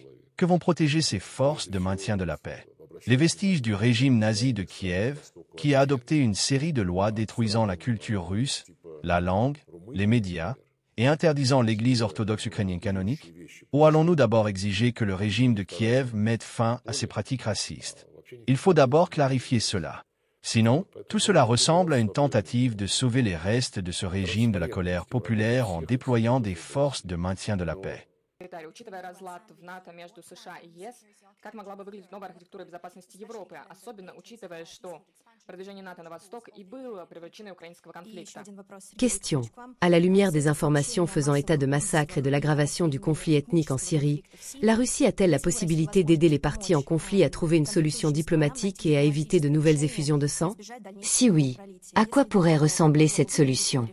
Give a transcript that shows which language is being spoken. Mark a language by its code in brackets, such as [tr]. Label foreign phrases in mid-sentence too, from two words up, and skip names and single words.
[fr] Que vont protéger ces forces de maintien de la paix? Les vestiges du régime nazi de Kiev, qui a adopté une série de lois détruisant la culture russe, la langue, les médias, et interdisant l'Église orthodoxe ukrainienne canonique? Ou allons-nous d'abord exiger que le régime de Kiev mette fin à ces pratiques racistes? Il faut d'abord clarifier cela. Sinon, tout cela ressemble à une tentative de sauver les restes de ce régime de la colère populaire en déployant des forces de maintien de la paix. [ru] Учитывая разлад в НАТО между США и ЕС, как могла бы выглядеть новая архитектура безопасности Европы, особенно учитывая, что продвижение НАТО на восток и было причиной украинского конфликта? [fr] Question. À la lumière des informations faisant état de massacres et de l'aggravation du conflit ethnique en Syrie, la Russie a-t-elle la possibilité d'aider les parties en conflit à trouver une solution diplomatique et à éviter de nouvelles effusions de sang? Si oui, à quoi pourrait ressembler cette solution?